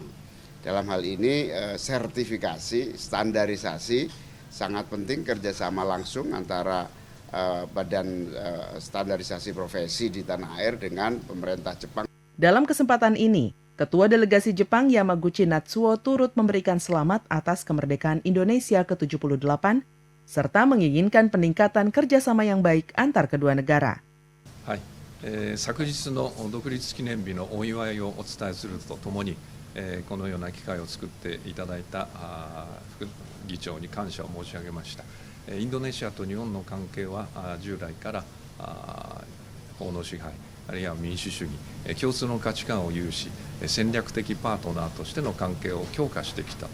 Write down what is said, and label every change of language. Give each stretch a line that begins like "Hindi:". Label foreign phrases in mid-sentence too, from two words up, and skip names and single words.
Indonesian: Dalam hal ini sertifikasi, standarisasi sangat penting, kerjasama langsung antara Badan Standarisasi Profesi di tanah air dengan pemerintah Jepang. Dalam kesempatan ini, Ketua Delegasi Jepang Yamaguchi Natsuo turut memberikan selamat atas kemerdekaan Indonesia ke-78 serta menginginkan peningkatan kerjasama yang baik antar kedua negara.
Japanese: 昨日の独立記念日のお祝いをお伝えするとともに、このような機会を作っていただいた副議長に感謝を申し上げました。インドネシアと日本の関係は従来から法の支配あるいは民主主義、共通の価値観を有し戦略的パートナーとしての関係を強化してきた。